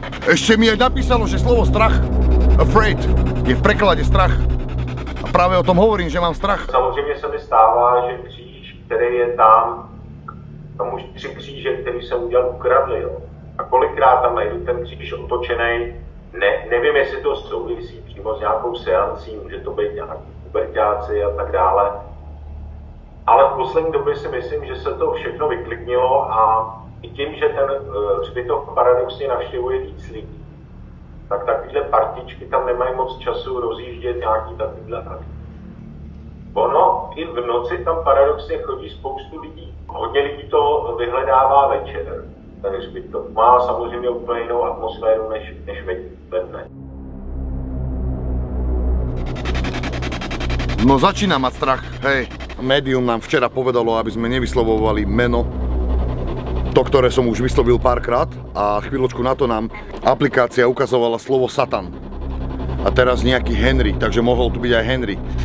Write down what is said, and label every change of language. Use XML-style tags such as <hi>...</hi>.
<sk>Ešte mi aj napísalo, že slovo strach, afraid, je v preklade strach. A práve o tom hovorím, že mám strach.</sk> <cs>Samozřejmě se mi stává, že kříž, který je tam už 3 kříže, který jsem udělal, ukradli. Jo. A kolikrát tam najdu ten kříž otočený, nevím, jestli to souvisí přímo s nějakou seancí, může to být nějaký puberťáci a tak dále. Ale v poslední době si myslím, že se to všechno vyklidnilo a i tím, že ten hřbitov paradoxně navštěvuje víc lidí, tak takovýhle partičky tam nemají moc času rozjíždět nějaký takovýhle akty. Ono i v noci tam paradoxně chodí spoustu lidí. Hodně lidí to vyhledává večer. Ten hřbitov má samozřejmě úplně jinou atmosféru než ve dne.</cs> <sk>No začína mať strach, hej. Médium nám včera povedalo, aby sme nevyslovovali meno, to, ktoré som už vyslovil párkrát, a chvíľočku na to nám aplikácia ukazovala slovo Satan. A teraz nejaký Henry, takže mohol tu byť aj Henry.</sk>